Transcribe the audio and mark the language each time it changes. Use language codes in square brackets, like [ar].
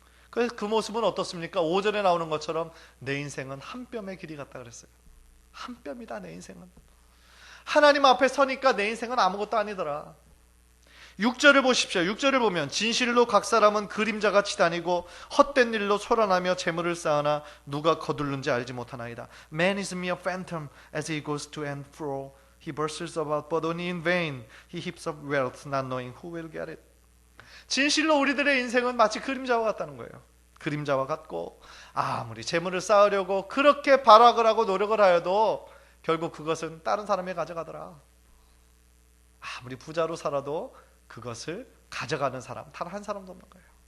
[ko] 그래서 그 모습은 어떻습니까? 5절에 나오는 것처럼 내 인생은 한 뼘의 길이 같다 그랬어요. 한 뼘이다 내 인생은. 하나님 앞에 서니까 내 인생은 아무것도 아니더라. 6절을 보십시오. 6절을 보면 진실로 각 사람은 그림자같이 다니고 헛된 일로 소란하며 재물을 쌓으나 누가 거둘는지 알지 못하나이다. [en] Man is mere phantom as he goes to and fro. He bursts about but only in vain. He heaps up wealth not knowing who will get it. [ko] 진실로 우리들의 인생은 마치 그림자와 같다는 거예요. 그림자와 같고 아무리 재물을 쌓으려고 그렇게 발악을 하고 노력을 하여도 결국 그것은 다른 사람이 가져가더라. 아무리 부자로 살아도 그것을 가져가는 사람 단 한 사람도 없는 거예요.